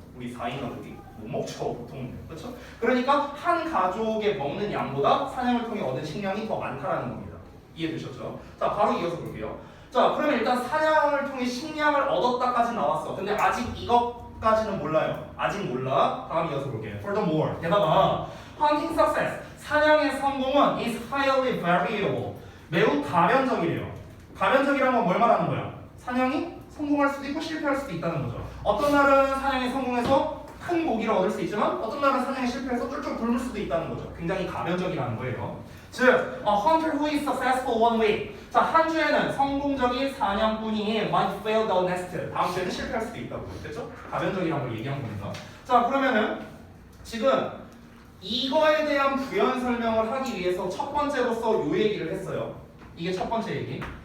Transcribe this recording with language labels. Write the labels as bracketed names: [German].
[Korean] 우리 4인 가족이 못 먹죠 보통은. 그렇죠? 그러니까 한 가족의 먹는 양보다 사냥을 통해 얻은 식량이 더 많다라는 겁니다. 이해되셨죠? 자 바로 이어서 볼게요. 자 그러면 일단 사냥을 통해 식량을 얻었다까지 나왔어. 근데 아직 이것까지는 몰라요. 아직 몰라. 다음 이어서 볼게요. [English] Furthermore [Korean] 게다가 [English] hunting success [Korean] 사냥의 성공은 [English] is highly variable [Korean] 매우 가변적이래요. 가변적이라는 건 뭘 말하는 거야? 사냥이 성공할 수도 있고 실패할 수도 있다는 거죠. 어떤 날은 사냥에 성공해서 큰 고기를 얻을 수 있지만 어떤 날은 사냥에 실패해서 쫄쫄 굶을 수도 있다는 거죠. 굉장히 가변적이라는 거예요. [English] 즉, a hunter who is successful one week. [Korean] 자, 한 주에는 성공적인 사냥꾼이 [English] might fail the next. [Korean] 다음 주에는 실패할 수도 있다고. 됐죠? 가변적이라는 걸 얘기한 겁니다. 자, 그러면은 지금 이거에 대한 부연 설명을 하기 위해서 첫 번째로서 요 얘기를 했어요. 이게 첫 번째 얘기.